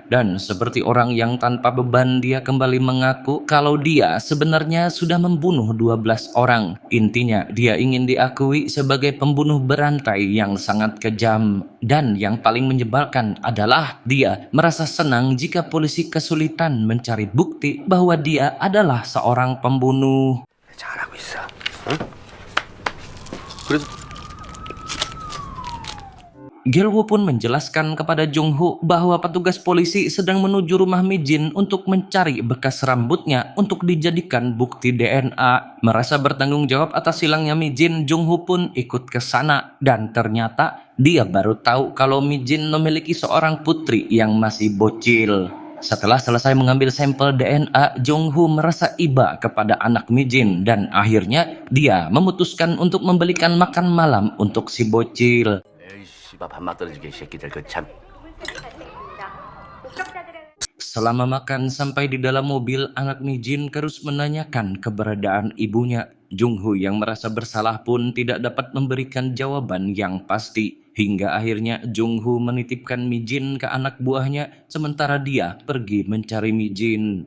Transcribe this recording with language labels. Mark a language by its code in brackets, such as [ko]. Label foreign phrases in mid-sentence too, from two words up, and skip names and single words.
[id] Dan seperti orang yang tanpa beban, dia kembali mengaku kalau dia sebenarnya sudah membunuh 12 orang. Intinya, dia ingin diakui sebagai pembunuh berantai yang sangat kejam. Dan yang paling menyebalkan adalah dia merasa senang jika polisi kesulitan mencari bukti bahwa dia adalah seorang pembunuh. [ko] 잘하고 있어. 응? 그래도 [id] Gil-woo pun menjelaskan kepada Jong-ho bahwa petugas polisi sedang menuju rumah Mi-jin untuk mencari bekas rambutnya untuk dijadikan bukti DNA. Merasa bertanggung jawab atas hilangnya Mi-jin, Jong-ho pun ikut ke sana. Dan ternyata dia baru tahu kalau Mi-jin memiliki seorang putri yang masih bocil. Setelah selesai mengambil sampel DNA, Jong-ho merasa iba kepada anak Mi-jin dan akhirnya dia memutuskan untuk membelikan makan malam untuk si bocil. [ko] 밥맛 떨어지게 이 새끼들 그 참. [id] Selama makan sampai di dalam mobil, anak Mi-jin terus menanyakan keberadaan ibunya. Jong-ho yang merasa bersalah pun tidak dapat memberikan jawaban yang pasti. Hingga akhirnya Jong-ho menitipkan Mi-jin ke anak buahnya sementara dia pergi mencari Mi-jin.